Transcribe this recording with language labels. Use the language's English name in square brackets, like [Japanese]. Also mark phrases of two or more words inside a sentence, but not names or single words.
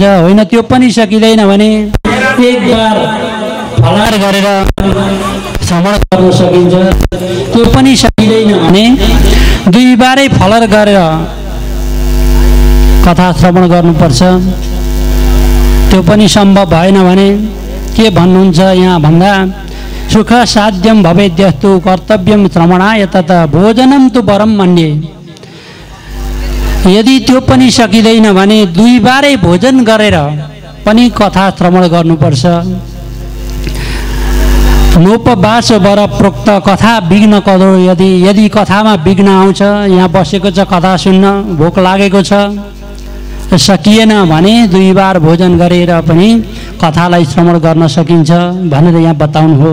[Nepali] होइन त्यो पनि सकिँदैन भने एक बार फलाहार गरेर श्रवण गर्न सकिन्छ। त्यो पनि सकिँदैन भने 2 बारै फलाहार गरेर कथा श्रवण गर्नुपर्छ। त्यो पनि सम्भव भएन भने के भन्नुहुन्छ यहाँ भन्दा [Sanskrit] सुख साध्यम भवेद्यस्तु कर्तव्यम श्रवणाय तत भोजनम तु वरम मन्ये। [Nepali] यदि त्यो पनि सकिँदैन भने 2 बारै भोजन गरेर पनि कथा श्रवण गर्नुपर्छ। [Sanskrit] नोपवास वर प्रोक्त कथा विघ्न कदो यदि [Nepali] कथामा विघ्न आउँछ यहाँ बसेको छ कथा सुन्न भोक लागेको छ सकिएन भने 2 बार भोजन गरेर पनि कथालाई श्रवण गर्न सकिन्छ भनेर यहाँ बताउनु हो।